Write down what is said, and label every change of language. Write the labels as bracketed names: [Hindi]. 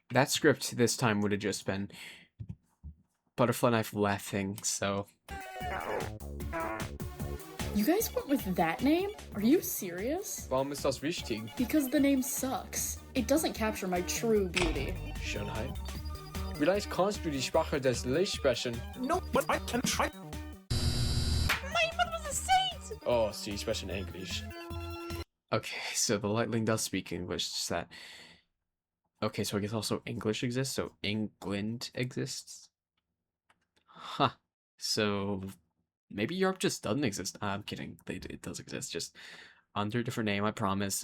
[English] That script this time would have just been Butterfly Knife laughing, so... You guys went with that name? Are you serious? [German] Warum ist das wichtig? [English] Because the name sucks. It doesn't capture my true beauty. [German] Schönheit? Vielleicht kannst du die Sprache des Lichts sprechen. [English] No, but I can try. My mother was a saint! [German] Oh, sie sprechen English. [English] Okay, so the Lightling does speak English, just that... Okay, so I guess also English exists, so England exists? Huh. So... Maybe Europe just doesn't exist. I'm kidding. It does exist, just under a different name, I promise.